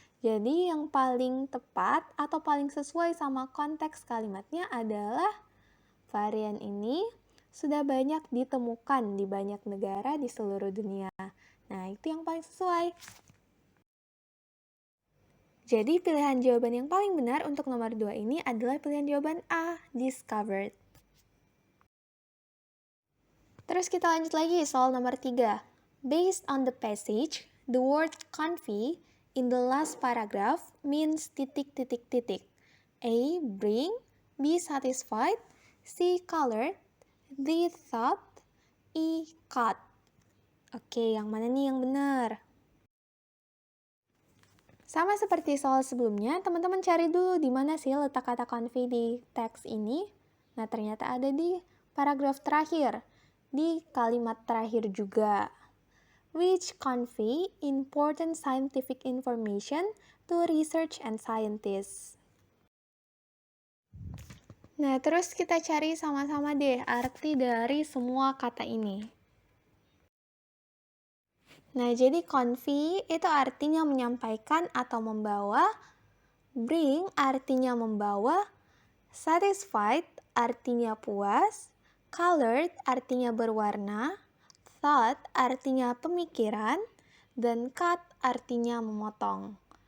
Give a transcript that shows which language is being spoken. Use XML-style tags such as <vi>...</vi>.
<id>Jadi yang paling tepat atau paling sesuai sama konteks kalimatnya adalah varian ini sudah banyak ditemukan di banyak negara di seluruh dunia. Nah, itu yang paling sesuai. Jadi pilihan jawaban yang paling benar untuk nomor 2 ini adalah pilihan jawaban A, discovered. Terus kita lanjut lagi soal nomor 3.</id> <en>Based on the passage, the word comfy in the last paragraph means</en> <id>titik.</id> <en>A, bring, B, satisfied, C, colored, D, thought, E, cut.</en> <id>Oke, yang mana nih yang benar? Sama seperti soal sebelumnya, teman-teman cari dulu di mana sih letak kata comfy di teks ini. Nah, ternyata ada di paragraf terakhir, di kalimat terakhir juga.</id> <en>Which convey important scientific information to research and scientists.</en> <id>Nah, terus kita cari sama-sama deh arti dari semua kata ini. Nah, jadi convey itu artinya menyampaikan atau membawa, bring artinya membawa, satisfied artinya puas, colored artinya berwarna, thought artinya pemikiran, dan cut artinya memotong.</id>